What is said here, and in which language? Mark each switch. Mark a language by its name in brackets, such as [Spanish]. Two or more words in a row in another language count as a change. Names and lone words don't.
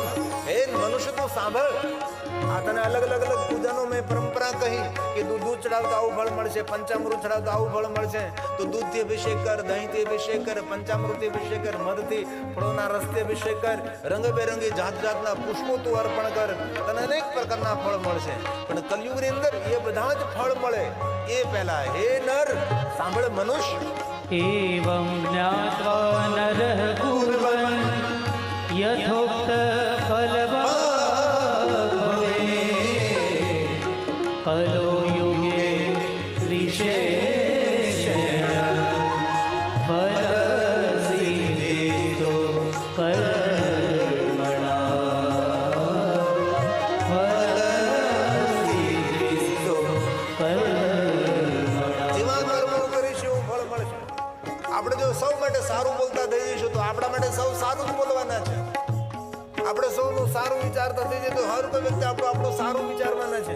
[Gujarati] હે મનુષ્ય તું સાંભળ, આ તને અલગ અલગ પૂજાનો મેં પરંપરા કહી કે દૂધ ચડાવતો આવું ફળ મળશે, પંચામૃત ચડાવતો આવું ફળ મળશે, તો દૂધથી અભિષેક કર, દહીંથી અભિષેક કર, પંચામૃતથી અભિષેક કર, મધથી, ફળોના રસથી અભિષેક કર, રંગબેરંગી જાતના પુષ્પો તું અર્પણ કર, તને અનેક પ્રકારના ફળ મળશે. પણ કલયુગની અંદર એ બધા જ ફળ મળે એ પહેલા હે નર સાંભળ મનુષ્ય, [Sanskrit] एवं ज्ञात्वा नरः कुर्वन् यथोक्त फलवान् भवेत्। कलो युगे विशेषेण फलसिद्धितो कर्मणा। ફલસિદ્ધિસ્તો. [Gujarati] જેવા કર્મો કરીશું ફળ મળશે. આપણે જો સૌ માટે સારું બોલતા થઈ જઈશું તો આપણા માટે સૌ સારું જ બોલવાના છે. આપણે સૌનું સારું વિચારતા થઈ જઈએ તો હર કોઈ વ્યક્તિ આપણું સારું વિચારવાના છે.